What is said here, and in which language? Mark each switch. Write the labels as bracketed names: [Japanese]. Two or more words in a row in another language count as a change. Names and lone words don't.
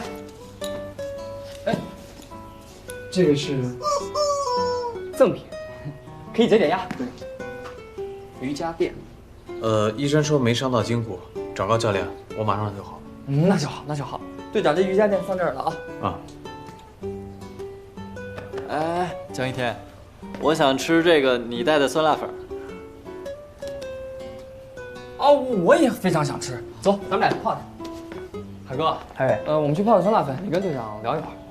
[Chinese] 哎，這個是贈品，可以解解壓。對。瑜伽墊，醫生說沒傷到筋骨，找高教練，我馬上就好。那就好，那就好。隊長，這瑜伽墊放這兒了啊。啊。哎，江一天，我想吃這個你帶的酸辣粉。哦，我也非常想吃。走，咱们俩去泡去。海哥，哎，我们去泡个酸辣粉，你跟队长聊一会儿。